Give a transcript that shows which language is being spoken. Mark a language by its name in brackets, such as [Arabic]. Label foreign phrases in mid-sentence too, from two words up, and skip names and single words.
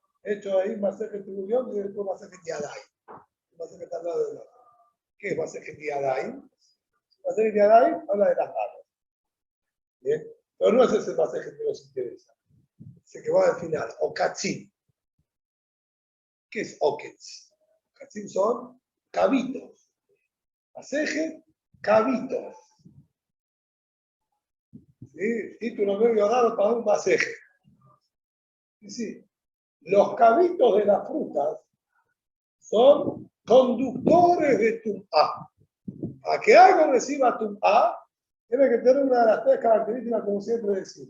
[Spanish] Hecho ahí Masejet Tebulión y después Masejet Yadai. Masejet al lado del otro. ¿Qué es Masejet Yadayim? Masejet Yadayim habla de las manos. ¿Bien? Pero no es ese Masejet que nos interesa. Ese que va al final. Okatzim. ¿Qué es Oketz? Okatzim son cabitos. Masejet, cabitos. ¿Sí? Título medio raro para un Masejet. Sí. Los cabitos de las frutas son conductores de Tum'á. A que algo reciba Tum'á, tiene que tener una de las tres características, como siempre decimos.